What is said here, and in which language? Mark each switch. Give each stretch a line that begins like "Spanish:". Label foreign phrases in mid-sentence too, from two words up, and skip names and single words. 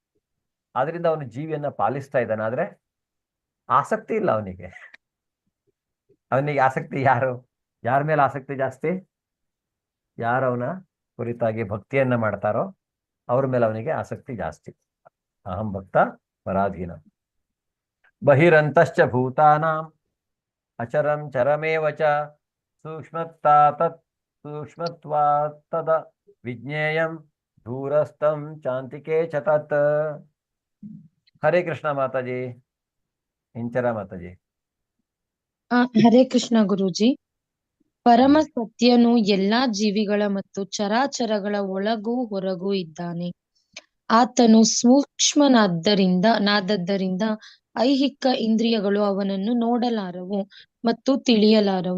Kannada: ಆದ್ರಿಂದ ಅವನು ಜೀವಿಯನ್ನ ಪಾಲಿಸ್ತಾ ಇದ್ದಾನೆ, ಆದ್ರೆ ಆಸಕ್ತಿ ಇಲ್ಲ ಅವನಿಗೆ. ಅವನಿಗೆ ಆಸಕ್ತಿ ಯಾರು? ಯಾರ ಮೇಲೆ ಆಸಕ್ತಿ ಜಾಸ್ತಿ? ಯಾರು ಅವನ ಕುರಿತಾಗಿ ಭಕ್ತಿಯನ್ನ ಮಾಡ್ತಾರೋ ಅವ್ರ ಮೇಲೆ ಅವನಿಗೆ ಆಸಕ್ತಿ ಜಾಸ್ತಿ.
Sanskrit: ಅಹಂ ಭಕ್ತ ಪರಾಧೀನ. ಬಹಿರಂತಶ್ಚ ಭೂತಾನಾಂ ಅಚರಂ ಚರಮೇವ ಚ ಸೂಕ್ಷ್ಮತ್ವಾತ್ ತದ ವಿಜ್ಞೇಯಂ ದೂರಸ್ಥಂ ಚಾಂತಿಕೆ ಚ ತತ್. ಹರೇ ಕೃಷ್ಣ ಮಾತಾಜಿ. ಇಂಚರ ಮಾತಾಜಿ. ಹರೇ ಕೃಷ್ಣ ಗುರೂಜಿ.
Kannada: ಪರಮ ಸತ್ಯನು ಎಲ್ಲಾ ಜೀವಿಗಳ ಮತ್ತು ಚರಾಚರಗಳ ಒಳಗೂ ಹೊರಗೂ ಇದ್ದಾನೆ. ಆತನು ನಾದದ್ದರಿಂದ ಐಹಿಕ ಇಂದ್ರಿಯಗಳು ಅವನನ್ನು ನೋಡಲಾರವು ಮತ್ತು ತಿಳಿಯಲಾರವು.